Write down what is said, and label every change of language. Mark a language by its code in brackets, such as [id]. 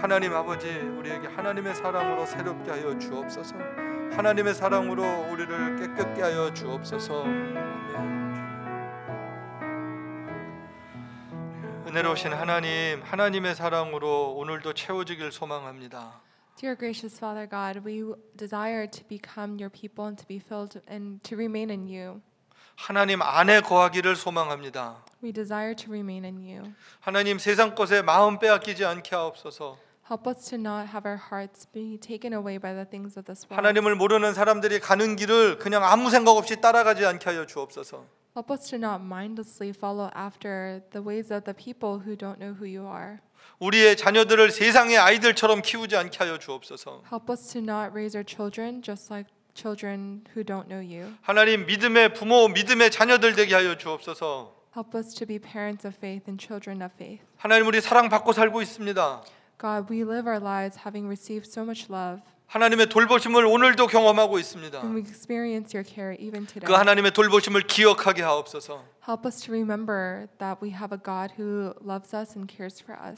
[ko] 하나님 아버지 우리에게 하나님의 사랑으로 새롭게 하여 주옵소서. 하나님의 사랑으로 우리를 깨끗게 하여 주옵소서. 은혜로우신 하나님, 하나님의 사랑으로 오늘도 채워지길 소망합니다. [en] Dear gracious Father God, we desire to become your people and to be filled and to remain in you. [ko] 하나님 안에 거하기를 소망합니다. [en] We desire to remain in you. [ko] 하나님 세상 것에 마음 빼앗기지 않게 하옵소서. [en] Help us to not have our hearts be taken away by the things of this world. [ko] 하나님을 모르는 사람들이 가는 길을 그냥 아무 생각 없이 따라가지 않게 하여 주옵소서. [en] Help us to not mindlessly follow after the ways of the people who don't know who you are. [ko] 우리의 자녀들을 세상의 아이들처럼 키우지 않게 하여 주옵소서. [en] Help us to not raise our children just like children who don't know you. [ko] 하나님 믿음의 부모, 믿음의 자녀들 되게 하여 주옵소서. [en] Help us to be parents of faith and children of faith. [ko] 하나님 우리 사랑받고 살고 있습니다. [en] God, we live our lives having received so much love. [ko] 하나님의 돌보심을 오늘도 경험하고 있습니다. [en] And we experience your care even today. [ko] 그 하나님의 돌보심을 기억하게 하옵소서. [en] Help us to remember that we have a God who loves us and cares for us.